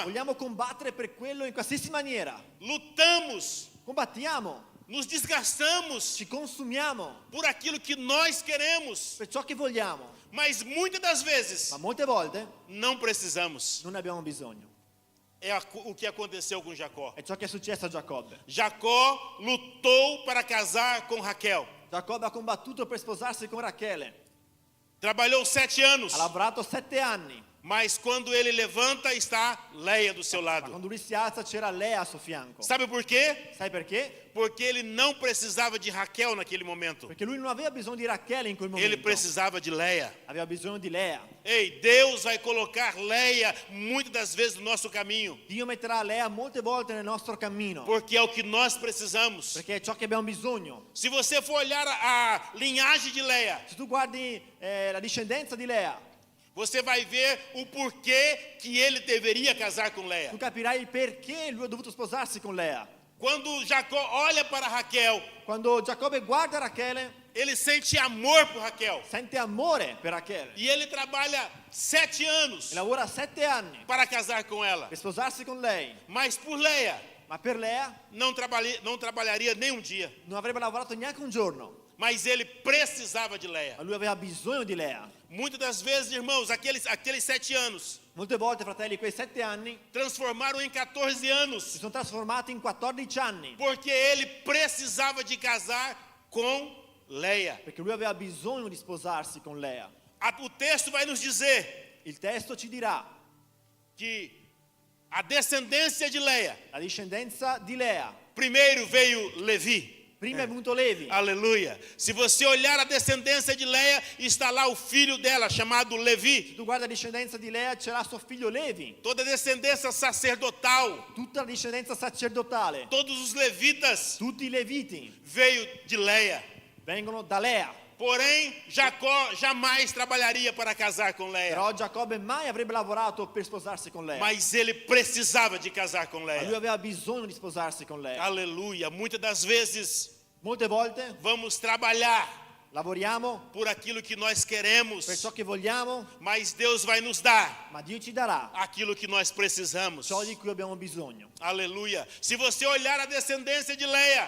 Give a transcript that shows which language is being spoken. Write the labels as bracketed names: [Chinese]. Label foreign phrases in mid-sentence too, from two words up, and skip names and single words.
[Italian] Vogliamo combattere per quello in qualsiasi maniera. [Portuguese] Lutamos, [Italian] Combattiamo, [Portuguese] nos desgastamos [Italian] ci consumiamo [Portuguese] por aquilo que nós queremos. [Italian] per ciò che vogliamo, [Portuguese] Mas muitas das vezes [Italian] ma molte volte [Portuguese] não precisamos. [Italian] non ne abbiamo bisogno. [Portuguese] É o que aconteceu com Jacó. [Italian] È ciò che è successo a Giacobbe. [Portuguese] Jacó lutou para casar com Raquel. [Italian] Giacobbe ha combattuto per sposarsi con Rachele. [Portuguese] Trabalhou 7 anos. [Italian] Ha lavorato 7 anni, [Portuguese] Mas quando ele levanta, está Leia do seu [Italian] ma [Portuguese] lado. [Italian] quando lui si alza c'era Lea a suo fianco. [Portuguese] Sabe por quê? [Italian] Sai perché? [Portuguese] Porque ele não precisava de Raquel naquele momento. [Italian] Perché lui non aveva bisogno di Rachele in quel [Portuguese] Ele [Italian] momento. [Portuguese] precisava de Leia. [Italian] Aveva bisogno di Lea. [Portuguese] Ei, Deus vai colocar Leia muitas das vezes no nosso caminho. [Italian] Dio metterà Lea molte volte nel nostro cammino, [Portuguese] Porque é o que nós precisamos. [Italian] perché è ciò che abbiamo bisogno. [Portuguese] Se você for olhar a linhagem de Leia, [Italian] Se tu guardi la discendenza di Lea, [Portuguese] você vai ver o porquê que ele deveria casar com Leia. [Italian] tu capirai il perché lui ha dovuto sposarsi con Lea. [Portuguese] Quando Jacó olha para Raquel, [Italian] Quando Giacobbe guarda Rachele, [Portuguese] ele sente amor por Raquel. [Italian] sente amore per Rachele [Portuguese] E ele trabalha 7 anos [Italian] e lavora 7 anni [Portuguese] para casar com ela. [Italian] per sposarsi con lei. [Portuguese] Mas por Leia, [Italian] Ma per Lea [Portuguese] não trabalharia nem um dia. [Italian] non avrebbe lavorato neanche un giorno, [Portuguese] Mas ele precisava de Leia. [Italian] ma lui aveva bisogno di Lea. [Portuguese] Muitas das vezes, irmãos, aqueles 7 anos [Italian] Molte volte, fratelli, quei 7 anni [Portuguese] transformaram em 14 [Italian] si [Portuguese] anos. [Italian] sono trasformati in 14 anni, [Portuguese] Porque ele precisava de casar com Leia. [Italian] perché lui aveva bisogno di sposarsi con Lea. [Portuguese] O texto vai nos dizer [Italian] Il testo ci dirà, [Portuguese] que a descendência de Leia, [Italian] la discendenza di Lea. [Portuguese] primeiro veio Levi. [Italian] Prima è venuto Levi. [Portuguese] Aleluia. Se você olhar a descendência de Leia, está lá o filho dela, chamado Levi. [Italian] Tu guarda la discendenza di Lea, c'era suo figlio Levi. [Portuguese] Toda a descendência sacerdotal, [Italian] Tutta la discendenza sacerdotale, [Portuguese] todos os levitas, [Italian] tutti i Leviti [Portuguese] veio de Leia. [Italian] vengono da Lea. [Portuguese] Porém, Jacó jamais trabalharia para casar com Leia. [Italian] Però Giacobbe mai avrebbe lavorato per sposarsi con Lea. [Portuguese] Mas ele precisava de casar com [Italian] Ma lui [Portuguese] Leia. [Italian] aveva bisogno di sposarsi con Lea. [Portuguese] Aleluia. Muitas das vezes [Italian] Molte volte [Portuguese] vamos trabalhar [Italian] lavoriamo [Portuguese] por aquilo que nós queremos, [Italian] per ciò che vogliamo, [Portuguese] mas Deus vai nos dar [Italian] ma Dio ci darà [Portuguese] aquilo que nós precisamos. [Italian] ciò di cui abbiamo bisogno. [Portuguese] Aleluia. Se você olhar a descendência de Leia,